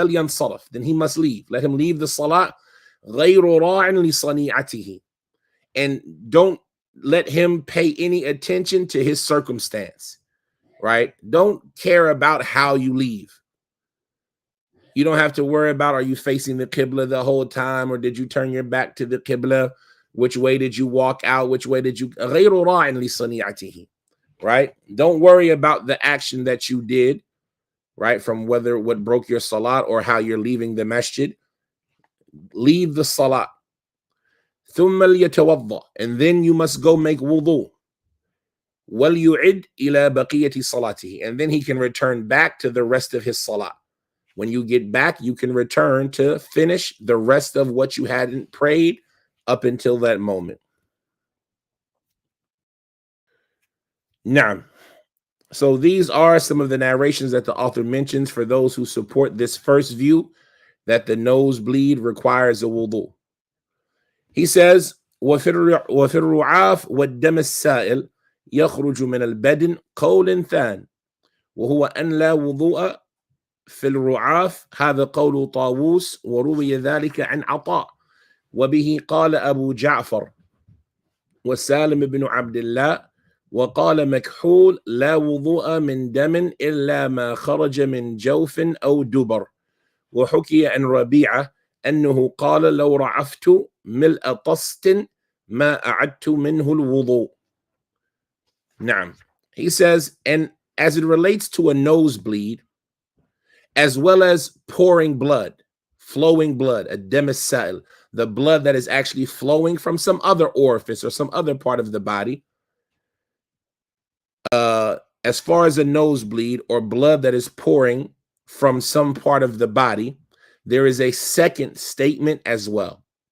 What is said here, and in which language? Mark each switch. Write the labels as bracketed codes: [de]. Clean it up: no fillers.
[en] فَلْيَنْصَرَفْ, then he must leave. Let him leave the salat. [ar] غَيْرُ رَاعٍ لِصَنِيعَتِهِ, [en] and don't let him pay any attention to his circumstance, right? Don't care about how you leave. You don't have to worry about, are you facing the Qibla the whole time, or did you turn your back to the Qibla? Which way did you walk out? Which way did you... [ar] غَيْرُ رَاعٍ لِصَنِيعَتِهِ, right? [en] Don't worry about the action that you did, right? From whether what broke your salat or how you're leaving the masjid. Leave the salat. [ar] ثُمَّ لْيَتَوَضَّأ, [en] and then you must go make wudu. [ar] وَلْيُعِدْ إِلَى بَقِيَّةِ صَلَاتِهِ, [en] and then he can return back to the rest of his salat. When you get back, you can return to finish the rest of what you hadn't prayed up until that moment. Now, so these are some of the narrations that the author mentions for those who support this first view, that the nosebleed requires a wudu. He says, [ar] وفي الرعاف والدم السائل يخرج من البدن قول ثان وهو أن لا وضوء في الرعاف هذا قول طاووس وروي ذلك عن عطاء وبه قال أبو جعفر وسالم بن عبد الله وقال مكحول لا وضوء من دم إلا ما خرج من جوف أو دبر وحكي عن ربيعة أنه قال لو رعفت ملء طست ما أعدت منه الوضوء. نعم. [en] He says, and as it relates to a nosebleed, as well as pouring blood, flowing blood, a demisile, the blood that is actually flowing from some other orifice or some other part of the body, as far as a nosebleed or blood that is pouring from some part of the body, there is a second statement as well.